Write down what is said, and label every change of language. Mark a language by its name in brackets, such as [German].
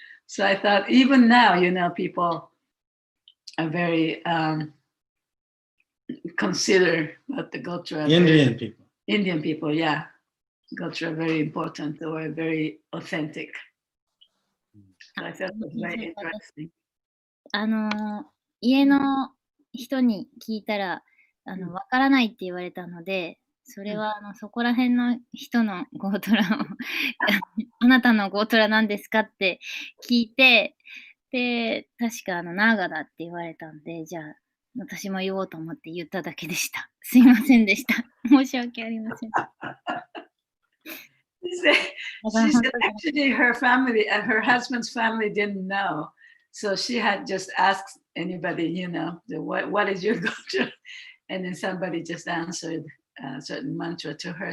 [English] So I thought, even now, you know, people are very consider what the gotra. Indian people. Indian people, yeah. Gotra are very important or very authentic. So I thought it was very interesting. [Japanese] 家の人に聞いたら、わからないって言われたので、それはそこら辺の人のゴートラをあなたのゴートラなんですかって聞いて、で、確かナーガだって言われたんで、じゃあ私も言おうと思って言っただけでした。すいませんでした。申し訳ありません。 [English] She said actually her family and her husband's family didn't know. So she had just asked anybody, you know, what is your gotra? And then somebody just answered a certain mantra to her.